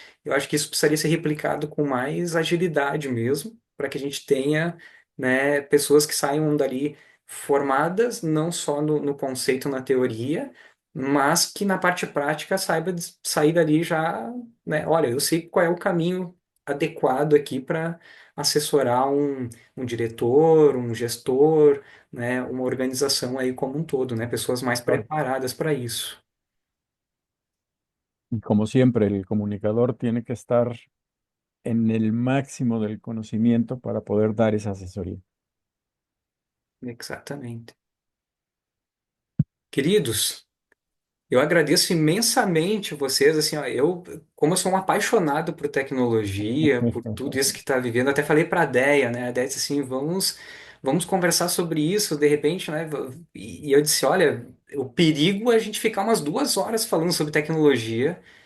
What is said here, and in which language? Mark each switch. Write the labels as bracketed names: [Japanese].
[Portuguese] Eu acho que isso precisaria ser replicado com mais agilidade mesmo, para que a gente tenha, né, pessoas que saiam dali formadas não só no conceito, na teoria, mas que na parte prática saiba sair dali já, né, olha, eu sei qual é o caminho adequado aqui para assessorar um diretor, um gestor, né, uma organização aí como um todo, né, pessoas mais Claro. preparadas para isso. [Spanish] Y como siempre, el comunicador tiene que estar en el máximo del conocimiento para poder dar esa asesoría. [Portuguese] Exatamente. Queridos, eu agradeço imensamente vocês, assim, ó, como eu sou um apaixonado por tecnologia, por tudo isso que está vivendo, até falei para a Déia, né, a Déia disse assim, vamos conversar sobre isso, de repente, né, e eu disse, olha, o perigo é a gente ficar umas 2 horas falando sobre tecnologia,